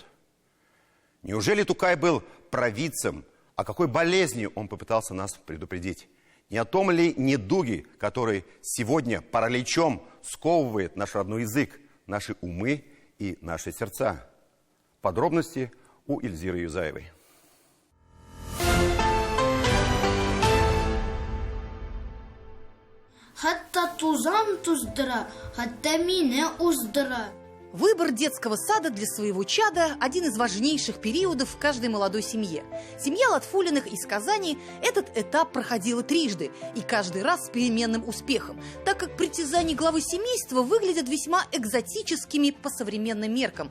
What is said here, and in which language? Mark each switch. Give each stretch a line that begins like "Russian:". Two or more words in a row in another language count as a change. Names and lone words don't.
Russian: Неужели Тукай был провидцем? О какой болезни он попытался нас предупредить? Не о том ли недуге, который сегодня параличом сковывает наш родной язык, наши умы и наши сердца? Подробности у Эльзиры Юзаевой.
Tatar: Хатта тузан туздыра, хатта мине уздыра.
Russian: Выбор детского сада для своего чада – один из важнейших периодов в каждой молодой семье. Семья Латфулиных из Казани этот этап проходила трижды, и каждый раз с переменным успехом, так как притязания главы семейства выглядят весьма экзотическими по современным меркам.